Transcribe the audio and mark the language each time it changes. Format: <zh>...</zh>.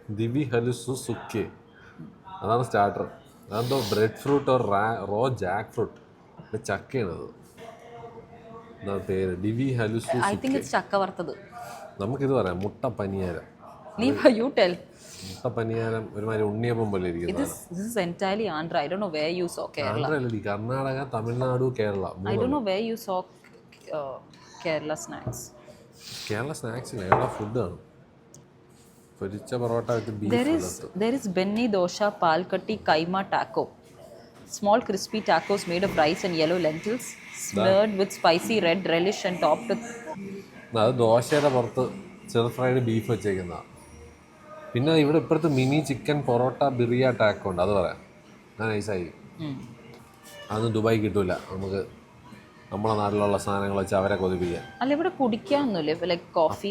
<ml>ദിവി ഹലുസു സുക്കെ, അതാണ് സ്റ്റാർട്ടർ. അതെന്തോ bread fruit or raw Jack fruit, ചക്കയാണത്. എന്താണ് പേര്? ഡിവി ഹലുസു</ml> <en>I think</en> <ml>സുക്കെ. ഇറ്റ്സ് ചക്ക വറുത്തത്. നമുക്കിത് പറയാം മുട്ട പനിയാരം.</ml> <en>നീ you tell.</en> <ml>മുട്ട പനിയാരം ഒരുമാതിരി ഉണ്ണിയപ്പം പോലെ ഇരിക്കുന്നത്.</ml> <en>This is entirely Andhra. I don't know where you saw Kerala.</en> <ml>ആന്ധ്രയല്ലടി, Karnataka, Tamil Nadu, Kerala.</ml> <en>I don't know where you saw Kerala snacks.</en> <ml>Kerala സ്നാക്സില്ല, Kerala ഫുഡാണ്. പൊരിച്ച പൊറോട്ട വിത്ത്</ml> <en>There is Benni Dosha Palkatti Kaima Taco. Small crispy tacos made of rice and yellow lentils, smeared with spicy red relish and topped with...</en> <ml>അത് ദോശയുടെ പുറത്ത് ചെറു fried beef വെച്ചേക്കുന്നതാണ്. പിന്നെ ഇവിടെ ഇപ്പുറത്ത് mini chicken parotta ബിറിയ taco ഉണ്ട്, അത് പറയാം. ഞാൻ നൈസായി. അതൊന്നും ദുബായി കിട്ടൂല. നമുക്ക് നമ്മളെ നാട്ടിലുള്ള സാധനങ്ങൾ വെച്ച് അവരെ കൊതിപ്പിക്കാം. അല്ല ഇവിടെ കുടിക്കാനൊന്നുമില്ലേ, ലൈക്ക് കോഫി?</ml>